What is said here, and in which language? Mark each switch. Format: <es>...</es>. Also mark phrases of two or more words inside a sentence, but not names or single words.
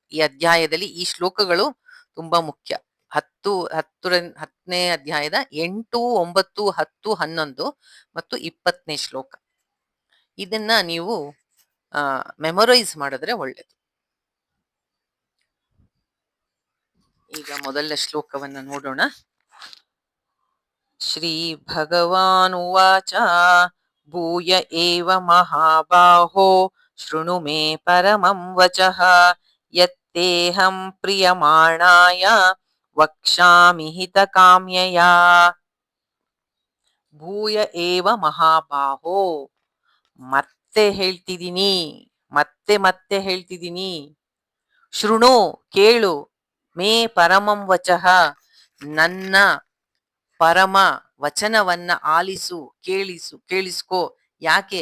<kn>ಈ ಅಧ್ಯಾಯದಲ್ಲಿ ಈ ಶ್ಲೋಕಗಳು ತುಂಬಾ ಮುಖ್ಯ. 10ನೇ ಅಧ್ಯಾಯದ 8, 9, 10, 11 ಮತ್ತು 20ನೇ ಶ್ಲೋಕ. ಇದನ್ನ ನೀವು ಮೆಮೊರೈಸ್ ಮಾಡಿದ್ರೆ ಒಳ್ಳೇದು. ಈಗ ಮೊದಲ ಶ್ಲೋಕವನ್ನ ನೋಡೋಣ.</kn> <sa>ಶ್ರೀ ಭಗವಾನುವಾಚ ಭೂಯ ಏವ ಮಹಾಬಾಹೋ ಶೃಣು ಮೇ ಪರಮಂ ವಚಃ ಯತ್ತೇಹಂ ಪ್ರಿಯಮಾಣಾಯ ವಕ್ಷ್ಯಾಮಿ ಹಿತಕಾಮ್ಯಯಾ. ಭೂಯ ಏವ ಮಹಾಬಾಹೋ,</sa> <kn>ಮತ್ತೆ ಹೇಳ್ತಿದ್ದೀನಿ, ಮತ್ತೆ ಹೇಳ್ತಿದ್ದೀನಿ. ಶೃಣು, ಕೇಳು,</kn> <sa>ಮೇ ಪರಮಂ ವಚಃ,</sa> <kn>ನನ್ನ ಪರಮ ವಚನವನ್ನ ಆಲಿಸು, ಕೇಳಿಸ್ಕೋ. ಯಾಕೆ?</kn>